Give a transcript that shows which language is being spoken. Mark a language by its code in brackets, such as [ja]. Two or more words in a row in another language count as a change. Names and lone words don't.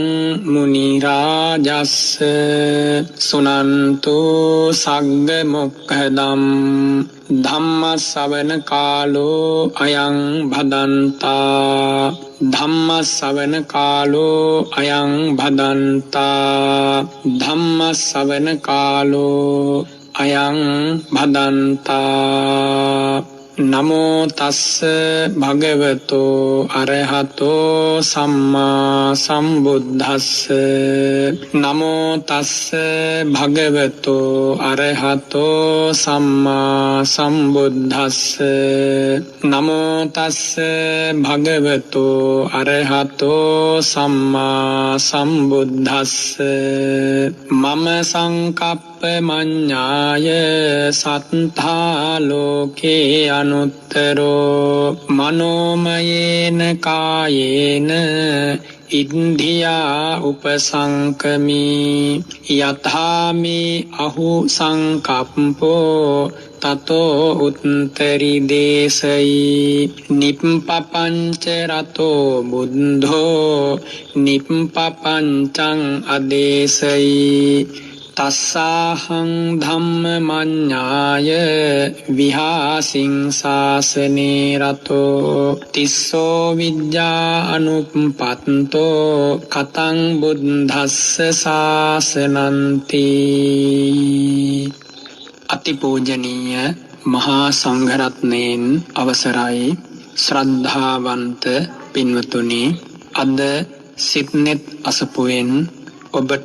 [pi] මුනි රාජස්ස සුනන්තු සග්ග මොක්ඛදම් ධම්ම ශ්‍රවණ කාලෝ අයං භදන්තා ධම්ම ශ්‍රවණ කාලෝ අයං භදන්තා ධම්ම ශ්‍රවණ කාලෝ අයං භදන්තා නමෝ තස්ස භගවතෝ අරහතෝ සම්මා සම්බුද්දස්ස නමෝ තස්ස භගවතෝ අරහතෝ සම්මා සම්බුද්දස්ස නමෝ තස්ස භගවතෝ අරහතෝ සම්මා සම්බුද්දස්ස මම සංකප්ප මඤ්ඤාය සත්තා ලෝකේ අනුත්තරෝ මනෝමයේන කායේන ඉන්ද්‍රියා උපසංකමි යථාමි අහු සංකප්පෝ තතෝ උත්තරි දේශයි නිප්පපංච රතෝ බුද්ධෝ නිප්පපංචං අදේශයි තස්සාහං ධම්ම මඤ්ඤාය විහාසින් සාසනේ රතෝ තිස්සෝ විද්‍යා අනුප්පත්තෝ කතං බුද්ධස්ස සාසනන්ති. [si] අතිපූජනීය මහා සංඝරත්නයන් අවසරයි ශ්‍රද්ධාවන්ත පින්වතුනි, අද සිත්නෙත් අසපුවෙන් ඔබට